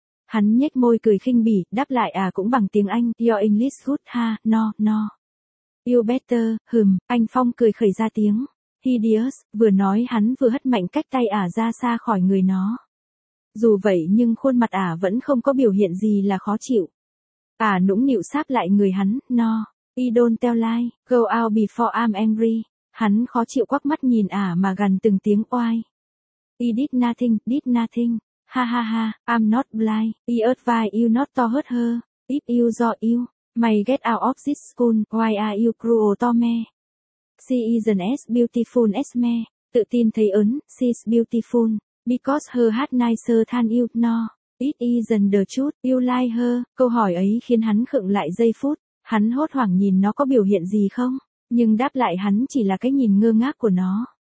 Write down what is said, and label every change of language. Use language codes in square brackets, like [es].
[vi] Hắn nhếch môi cười khinh bỉ, đáp lại à cũng bằng tiếng Anh, [en] your English good ha, no, no. You better, [vi] hừm, anh Phong cười khẩy ra tiếng. [en] Hideous, [vi] vừa nói hắn vừa hất mạnh cách tay à ra xa khỏi người nó. Dù vậy nhưng khuôn mặt à vẫn không có biểu hiện gì là khó chịu. À nũng nịu sáp lại người hắn, no. [en] I don't tell lie, go out before I'm angry. [vi] Hắn khó chịu quắc mắt nhìn à mà gần từng tiếng oai. [en] I did nothing. Ha ha ha, I'm not blind, I advise you not to hurt her, if you do you, may get out of this school, why are you cruel to me? She isn't as beautiful as me, [vi] tự tin thấy ấn, [en] she's beautiful, because her heart nicer than you, no, it isn't the truth, you like her, [vi] câu hỏi ấy khiến hắn khựng lại giây phút, hắn hốt hoảng nhìn nó có biểu hiện gì không, nhưng đáp lại hắn chỉ là cái nhìn ngơ ngác của nó.